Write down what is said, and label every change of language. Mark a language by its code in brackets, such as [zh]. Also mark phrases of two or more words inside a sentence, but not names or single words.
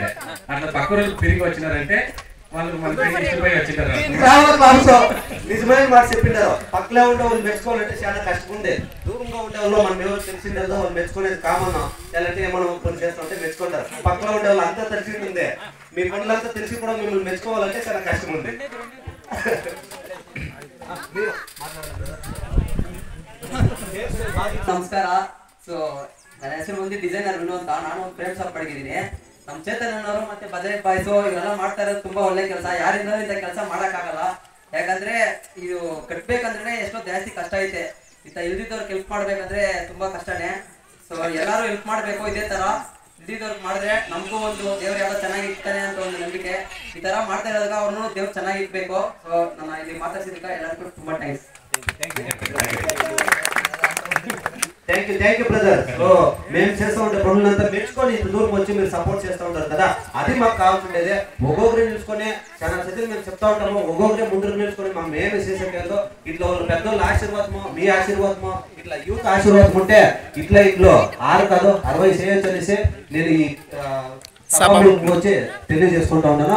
[te] అట్లా పక్క ఊరు తిరిగి వచ్చినారంటే వాళ్ళు మనకి ఇష్టపోయి వచ్చింటారు. నిజమైన మాట చెప్పింటారు. పక్కలో ఉండే వాళ్ళు మెచ్చుకోవాలంటే చాలా కష్టం ఉంది. దూరంగా ఉండే వాళ్ళు మనం ఎవరు తెలిసిండేదో వాళ్ళు మెచ్చుకునేది కామన్. ఎలాంటి మనం కొన్ని చేస్తామంటే మెచ్చుకుంటారు. పక్కలో ఉండే వాళ్ళు అంతా తెలిసి ఉంది. మీ పనులంతా తెలిసి కూడా మిమ్మల్ని మెచ్చుకోవాలంటే చాలా కష్టం ఉంది. [kn] ನಮಸ್ಕಾರ. ಸೊ ನನ್ನ ಹೆಸರು ಒಂದು ಡಿಸೈನರ್ ವಿನೋದ್. ನಾನು ಒಂದು ಫ್ರೇಮ್ ಶಾಪ್ ಪಡಗಿದ್ದೀನಿ. ನಮ್ಮ ಚೇತನವರು ಮತ್ತೆ ಬಜೆಟ್ ಬಾಯ್ಸು ಇವೆಲ್ಲ ಮಾಡ್ತಾ ಇರೋದು ತುಂಬಾ ಒಳ್ಳೆ ಕೆಲಸ. ಯಾರಿಂದ ಇಂಥ ಕೆಲಸ ಮಾಡೋಕ್ಕಾಗಲ್ಲ. ಯಾಕಂದ್ರೆ ಇದು ಕಟ್ಬೇಕಂದ್ರೆ ಎಷ್ಟೋ ಜಾಸ್ತಿ ಕಷ್ಟ ಐತೆ. ಇಂಥ ಇಲ್ದಿದ್ದವ್ರಿಗೆ ಹೆಲ್ಪ್ ಮಾಡ್ಬೇಕಂದ್ರೆ ತುಂಬಾ ಕಷ್ಟನೇ. ಸೊ ಎಲ್ಲರೂ ಹೆಲ್ಪ್ ಮಾಡಬೇಕು. ಇದೇ ತರ ಇಲ್ದಿದ್ದವ್ರಿಗೆ ಮಾಡಿದ್ರೆ ನಮಗೂ ಒಂದು ದೇವ್ರು ಯಾವ್ದೋ ಚೆನ್ನಾಗಿರ್ತಾನೆ ಅಂತ ಒಂದು ನಂಬಿಕೆ. ಈ ತರ ಮಾಡ್ತಾ ಇರೋದಾಗ ಅವ್ರನ್ನೂ ದೇವ್ರು ಚೆನ್ನಾಗಿರ್ಬೇಕು. ಸೊ ನಾನು ಇಲ್ಲಿ ಮಾತಾಡ್ಸಿದ್ದಕ್ಕೆ ಎಲ್ಲರಿಗೂ ತುಂಬಾ ಥ್ಯಾಂಕ್ಸ್. [en] Thank you brother. [te] మేము చేస్తూ ఉంటే పనులంతా మెచ్చుకొని ఇంత దూరం వచ్చి మీరు సపోర్ట్ చేస్తూ ఉంటారు కదా, అది మాకు కావాల్సిండేది. ఒక్కొక్కరి నిలుచుకొని చాలా సత్యం మేము చెప్తా ఉంటాము. ఒక్కొక్కరే ముందు నిలుచుకొని మేము ఏమి చేసేకేదో ఇట్లా పెద్దోళ్ళ ఆశీర్వాదము, మీ ఆశీర్వాదము, ఇట్లా యూత్ ఆశీర్వాదం ఉంటే ఇట్లా 6 కాదు 60 చేయొచ్చు అనేసి నేను ఈ వచ్చి తెలియజేసుకుంటా ఉన్నాను.